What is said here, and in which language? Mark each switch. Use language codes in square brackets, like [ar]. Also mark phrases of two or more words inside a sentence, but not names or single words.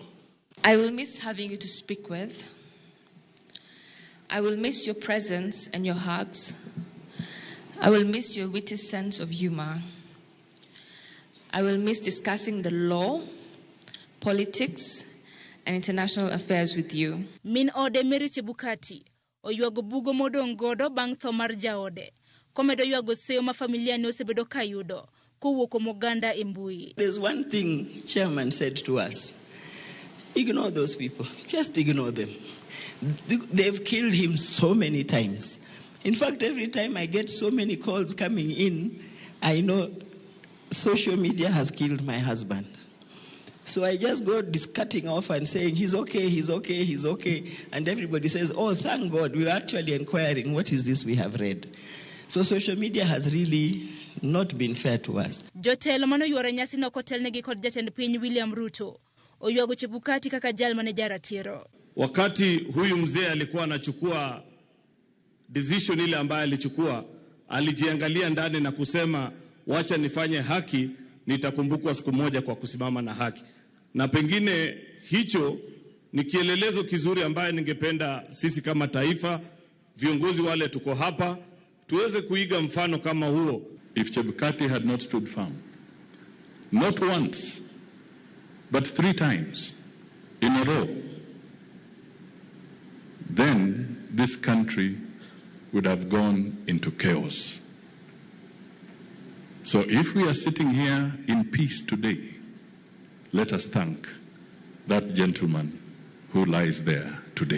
[en] I will miss having you to speak with. I will miss your presence and your hugs. I will miss your witty sense of humor. I will miss discussing the law, politics, and international affairs with you. [luo] Min ode Mary Chebukati, oyuago bugo modong godo bang' tho mar jaode. Komedo yuago seyo ma familia ne osebedo kayudo, kowuok moganda e mbui. [en] There's one thing Chairman said to us. Ignore those people. Just ignore them. They've killed him so many times. In fact, every time I get so many calls coming in, I know social media has killed my husband. So I just go cutting off and saying, he's okay, he's okay, he's okay. And everybody says, oh, thank God, we were actually inquiring, what is this we have read? So social media has really not been fair to us. [luo] Jotelo mano yuoro nyasi no kotelnegi kod Jatend piny William Ruto oyuago Chebukati kaka jal mane jaratiro. [sw] Wakati huyu mzee alikuwa anachukua decision ile ambayo alichukua, alijiangalia ndani na kusema wacha nifanye haki, nitakumbukwa siku moja kwa kusimama na haki. Na pengine hicho ni kielelezo kizuri ambaye ningependa sisi kama taifa, viongozi wale tuko hapa, tuweze kuiga mfano kama huo. [en] If Chebukati had not stood firm, not once, but 3 times in a row, then this country would have gone into chaos. So if we are sitting here in peace today, let us thank that gentleman who lies there today.